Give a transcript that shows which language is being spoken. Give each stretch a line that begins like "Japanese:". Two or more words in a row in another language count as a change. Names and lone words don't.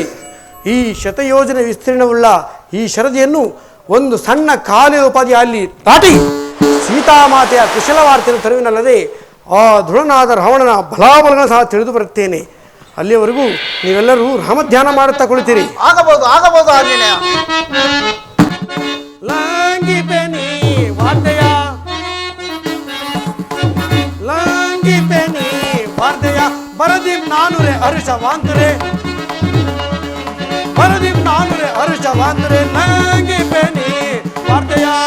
Kannada: ಈ ಶತಯೋಜನೆ ವಿಸ್ತೀರ್ಣವುಳ್ಳ ಈ ಶರದಿಯನ್ನು ಒಂದು ಸಣ್ಣ ಕಾಲಿನ ಉಪಾಧಿಯಲ್ಲಿ ದಾಟಿ ಸೀತಾಮಾತೆಯ ಕುಶಲ ವಾರ್ತೆಯನ್ನು ತರುವಿನಲ್ಲದೆ ಆ ದೃಢನಾದ ರಾವಣನ ಬಲಾಬಲಗಳನ್ನು ಸಹ ತಿಳಿದು ಬರುತ್ತೇನೆ. ಅಲ್ಲಿಯವರೆಗೂ ನೀವೆಲ್ಲರೂ ರಾಮಧ್ಯಾನ ಮಾಡುತ್ತಾ ಕುಳಿತೀರಿ. ಆಗಬಹುದು, ಆಗಬಹುದು ಆಂಜನೇಯ. ಲಂಘಿಪೆನಿ ವಾರ್ತೆಯ, ಲಂಘಿಪೆನಿ ವಾರ್ತೆಯ, ಬರದಿಂ ನಾನುರೆ ಹರುಷವಾಂತರೆ, ಬರದಿಂ ನಾನುರೆ ಹರುಷವಾಂತರೆ, ಲಂಘಿಪೆನಿ ವಾರ್ತೆಯ,